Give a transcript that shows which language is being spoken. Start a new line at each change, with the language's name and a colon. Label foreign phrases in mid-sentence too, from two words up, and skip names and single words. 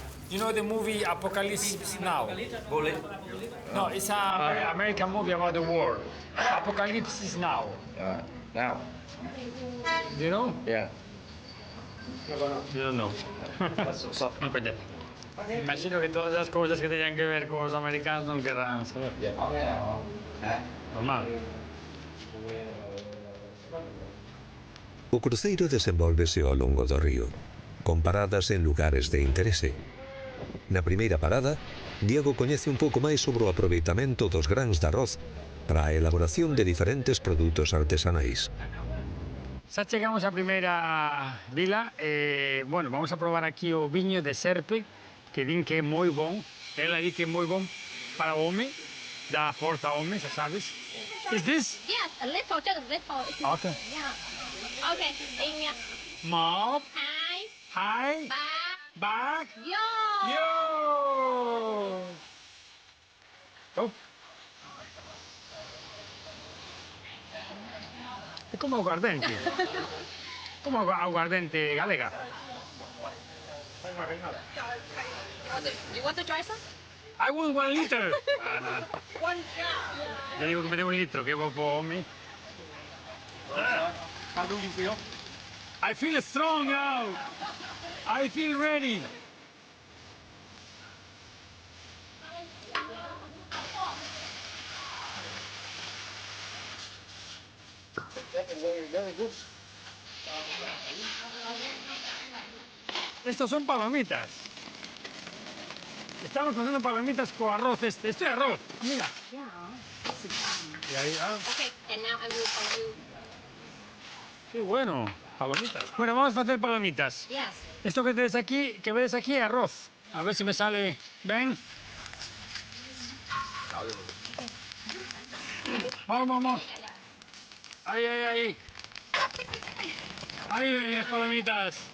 English: You know the movie Apocalypse Now? Bullet. No, it's an American movie about the war. Apocalypse is Now. Now. Do you know? Yeah. You don't know.
Spanish: Imagino que todas las cosas que tenían que ver con los americanos no querrán saber. Normal.
Galician: O cruceiro desenvólvese ao longo do río, con paradas en lugares de interese. Na primeira parada, Diego coñece un pouco máis sobre o aproveitamento dos grans de arroz para a elaboración de diferentes produtos artesanais. Xa chegamos á primeira vila. Bueno, vamos a probar aquí o viño de Serpe, que din que é moi bon. Ela di que é moi bon para o home, dá forza ao home, xa sabes.
English: Is this? Yes, a little, just a little. Okay. Yeah. Okay, in ya. Mop, Hi. hi, Back. back, Yo. yo! Oh.
Galician: É como aguardente. Como aguardente galega.
English: You want to try some? I want 1 liter. One.
Spanish: Yo digo que me dé 1 litro, que vou por mí.
English: How do you feel? I feel strong now. I feel ready. Very good.
Spanish: Estos son palomitas. Estamos haciendo palomitas con arroz este. Esto es arroz. Mira. Y ahí,
English: Okay, and now I will for you.
Spanish: qué bueno. Palomitas. Bueno, vamos a hacer palomitas.
English: Yes.
Spanish: Esto que ves aquí es arroz. A ver si me sale bien. Vamos, vamos. Ahí, ahí, ahí. Ahí, las palomitas.